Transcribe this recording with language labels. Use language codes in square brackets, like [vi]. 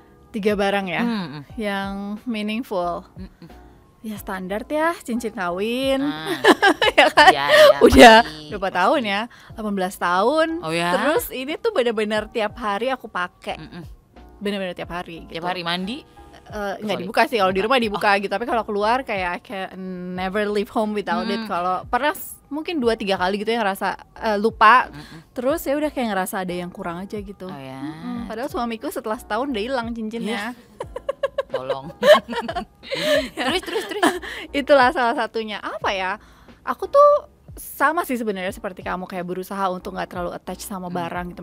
[id] 3 barang ya yang meaningful. Ya standar ya, cincin kawin. Ya kan? Udah berapa tahun ya? 18 tahun. Oh ya? Terus ini tuh benar-benar tiap hari aku pakai. Benar-benar tiap hari gitu. Tiap hari mandi? Nggak dibuka sih, kalau di rumah dibuka gitu. Tapi kalau keluar kayak [en] I can never leave home without it. [id] Kalau pernah mungkin 2-3 kali gitu ya ngerasa lupa. Terus ya udah kayak ngerasa ada yang kurang aja gitu. Padahal suamiku setelah setahun udah hilang cincinnya. Tolong. terus Itulah salah satunya. Apa ya, aku tuh sama sih sebenarnya seperti kamu, kayak berusaha untuk nggak terlalu attach sama barang gitu.